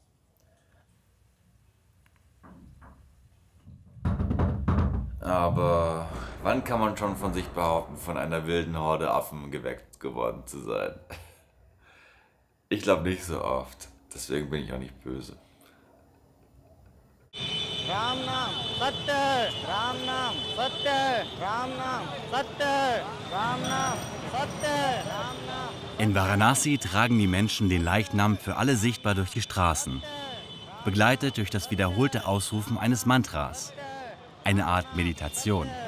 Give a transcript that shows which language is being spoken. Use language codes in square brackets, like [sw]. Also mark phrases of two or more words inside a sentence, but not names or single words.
[de] Aber wann kann man schon von sich behaupten, von einer wilden Horde Affen geweckt geworden zu sein? Ich glaube nicht so oft, deswegen bin ich auch nicht böse. [hi] राम नाम सत्य, राम नाम सत्य, राम नाम सत्य, राम नाम सत्य, राम नाम. [de] In Varanasi tragen die Menschen den Leichnam für alle sichtbar durch die Straßen, begleitet durch das wiederholte Ausrufen eines Mantras, eine Art Meditation.